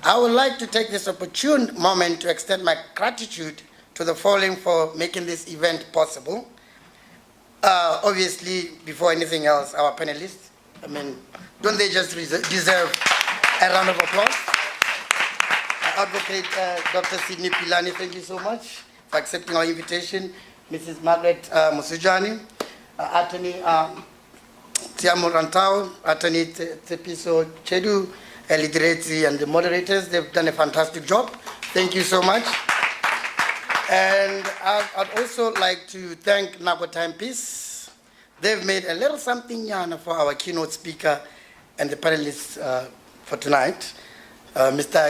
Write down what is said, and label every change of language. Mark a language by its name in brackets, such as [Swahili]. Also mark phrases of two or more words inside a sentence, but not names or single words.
[English] I would like to take this opportune moment to extend my gratitude to the following for making this event possible. Obviously, before anything else, our panelists. I mean, don't they just deserve a round of applause? Advocate Dr. Sidney Pilane, thank you so much for accepting our invitation. Mrs. Margaret Mosojane, Attorney Tshiamo Rantao, Attorney Tshepiso, Tjedu, Lediretse, and the moderators. They've done a fantastic job. Thank you so much. And I'd also like to thank Nago Timepiece. They've made a little something for our keynote speaker and the panelists for tonight. Mr.